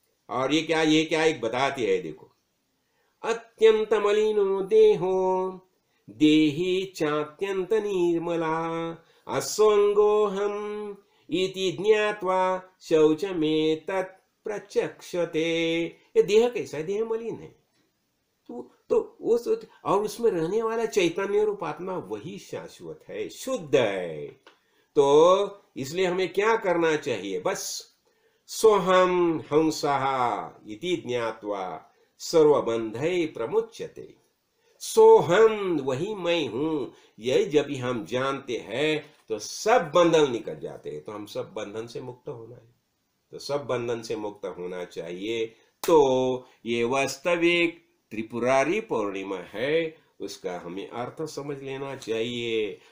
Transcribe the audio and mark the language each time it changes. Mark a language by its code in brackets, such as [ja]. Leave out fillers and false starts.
[hi] देखो, और ये क्या एक बताती है, देखो, [sa] अत्यंत मलिनो देहो देहि चात्यंत निर्मला अस्वंगोहम इति ज्ञात्वा शौचमेतत् प्रचक्षते। [hi] ये देह कैसा है? देह मलिन है। तो और उसमें रहने वाला चैतन्य रूप आत्मा वही शाश्वत है, शुद्ध है। तो इसलिए हमें क्या करना चाहिए? [sa] बस सोहम हंसः इति ज्ञात्वा सर्वबंधै प्रमुच्यते। [hi] सोहम, वही मैं हूं, यही जब हम जानते हैं तो सब बंधन निकल जाते हैं। तो हम सब बंधन से मुक्त होना है, तो सब बंधन से मुक्त होना चाहिए। तो ये वास्तविक त्रिपुरारी पूर्णिमा है, उसका हमें अर्थ समझ लेना चाहिए।